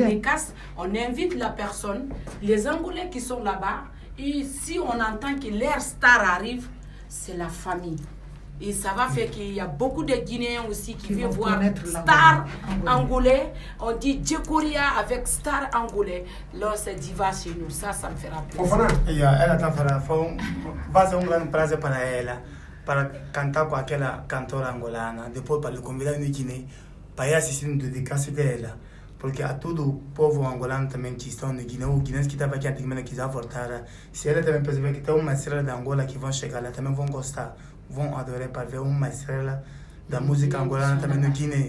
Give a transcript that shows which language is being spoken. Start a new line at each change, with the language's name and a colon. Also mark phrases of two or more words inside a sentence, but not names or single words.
French: dédicace, on invite la personne, les Angolais qui sont là-bas, et si on entend que leur star arrive, c'est la famille. Et ça va faire qu'il y a beaucoup de Guinéens aussi qui Qui viennent vont voir connaître star l'Angolais. angolais. On dit Djekoria avec star angolais. Là, c'est diva chez nous. Ça me fera plaisir. Fofana,
Portuguese: E ela está falando, vai ser grande prazer para ela, para cantar com aquela cantora angolana, depois para lhe convidar no Guiné, para ir assistir no dedicação dela. Porque a todo o povo angolano também que estão no Guiné, o guinense que estava aqui antigamente quiser voltar, se ela também perceber que tem uma estrela da Angola que vão chegar lá, também vão gostar, vão adorar para ver uma estrela da música angolana também no Guiné.